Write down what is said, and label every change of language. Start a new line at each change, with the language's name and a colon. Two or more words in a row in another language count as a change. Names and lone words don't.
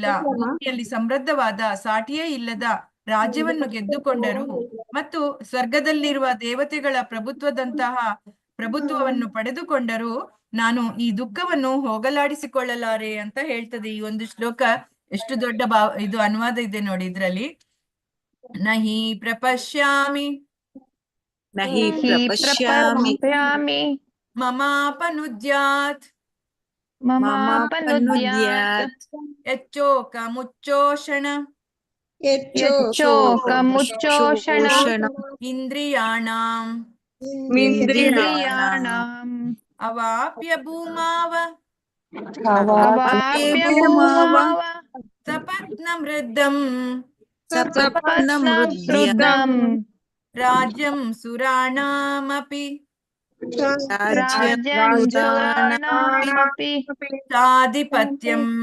Kannada: ಭೂಮಿಯಲ್ಲಿ ಸಮೃದ್ಧವಾದ ಸಾಟಿಯೇ ಇಲ್ಲದ ರಾಜ್ಯವನ್ನು ಗೆದ್ದುಕೊಂಡರು ಮತ್ತು ಸ್ವರ್ಗದಲ್ಲಿರುವ ದೇವತೆಗಳ ಪ್ರಭುತ್ವವನ್ನು ಪಡೆದುಕೊಂಡರೂ ನಾನು ಈ ದುಃಖವನ್ನು ಹೋಗಲಾಡಿಸಿಕೊಳ್ಳಲಾರೆ ಅಂತ ಹೇಳ್ತದೆ ಈ ಒಂದು ಶ್ಲೋಕ. ಎಷ್ಟು ದೊಡ್ಡ ಇದು ಅನುವಾದ ಇದೆ ನೋಡಿ ಇದ್ರಲ್ಲಿ.
Sanskrit: ನಹಿ ಪ್ರಪಶ್ಯಾಮಿ ಮಮಾಪನುದ್ಯಾತ್ ಯಚ್ಚೋಕ ಮುಚ್ಚೋಷಣ ಇಂದ್ರಿಯಾಣಾಂ ಅವಾಪ್ಯ ಭೂಮಾವ ಸಪತ್ನಮೃದ್ಧಂ ರಾಜ್ಯಂ ಸುರಾಣಾಮಪಿ ಚಾಧಿಪತ್ಯಂ